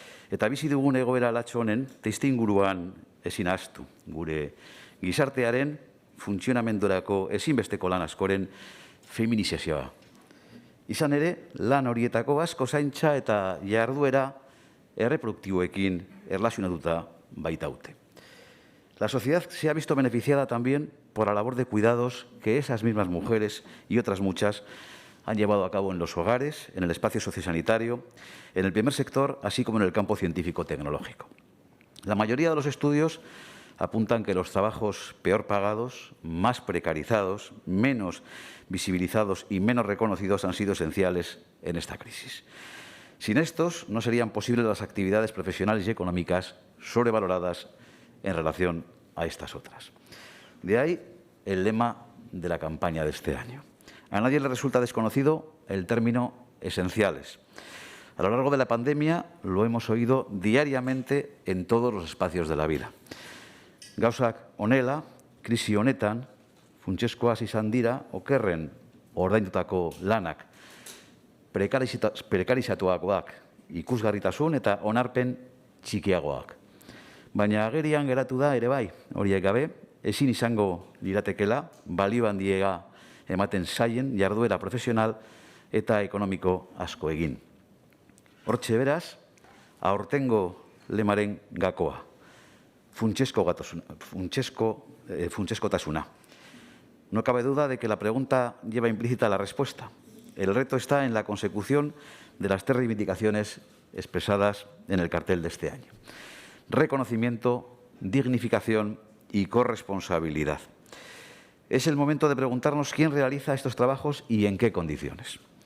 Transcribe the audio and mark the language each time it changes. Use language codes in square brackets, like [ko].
[eu] Eta bizi dugun egoera latxo honen testuinguruan ezin ahaztu, gure gizartearen funtzionamendurako ezinbesteko lan askoren feminizazioa. Izan ere, lan horietako asko zaintza eta jarduera erreproduktiboekin erlazionatuta baitaute. [es] La sociedad se ha visto beneficiada también por la labor de cuidados que esas mismas mujeres y otras muchas han llevado a cabo en los hogares, en el espacio sociosanitario, en el primer sector, así como en el campo científico-tecnológico. La mayoría de los estudios apuntan que los trabajos peor pagados, más precarizados, menos visibilizados y menos reconocidos han sido esenciales en esta crisis. Sin estos, no serían posibles las actividades profesionales y económicas sobrevaloradas en relación a estas otras. De ahí el lema de la campaña de este año. A nadie le resulta desconocido el término esenciales. A lo largo de la pandemia lo hemos oído diariamente en todos los espacios de la vida. [eu] Gauzak honela, krisi honetan, funtsezkoak izan dira, okerren ordaindutako lanak, prekarizatuagoak, ikusgarritasun eta onarpen txikiagoak. Baina agerian geratu da ere bai, horiek gabe, ezin izango liratekela, balio handiega ematen zaien jarduera profesional eta ekonomiko asko egin. Hortxe beraz, aurtengo lemaren gakoa, funtsezkotasuna. [es] No cabe duda de que la pregunta lleva implícita la respuesta. El reto está en la consecución de las 3 reivindicaciones expresadas en el cartel de este año. Reconocimiento, dignificación y corresponsabilidad. Es el momento de preguntarnos quién realiza estos trabajos y en qué condiciones.